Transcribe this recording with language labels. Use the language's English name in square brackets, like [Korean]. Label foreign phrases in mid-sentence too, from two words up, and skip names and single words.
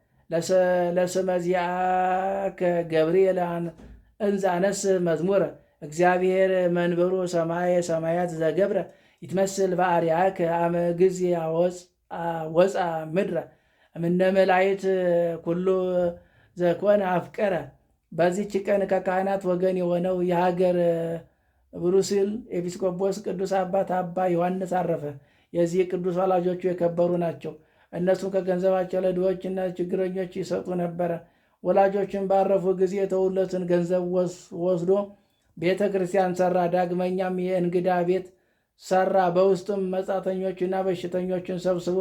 [Geez] ለስመ ዚአከ ገብርኤል እንዘ አነስህ መዝሙረ እግዚአብሔር መንበሩ ሰማየ ሰማያት ዘገብረ ይትመስል በአርያከ አመ ጊዜ ወፃ ምድረ እምነ መላእክት ኩሉ ዘኮነ አፍቀረ። [Amharic] በዚህች ቀን ከካህናት ወገን የሆነው የሀገር ብሩሲል ኤጲስቆጶስ ቅዱስ አባት አባ ዮሐንስ አረፈ። የዚህ ቅዱስ ወላጆቹ የከበሩ ናቸው። እነሱም ከገንዘባቸው ለድሆችና ችግረኞች ይሰጡ ነበረ። ወላጆችን ባረፉ ጊዜ የተውለትን ገንዘብ ወስዶ ቤተ ክርስቲያን ሰራ። ዳግመኛም የእንግዳ ቤት ሰራ። በውስጡም መጻተኞችና በሽተኞችን ሰብስቦ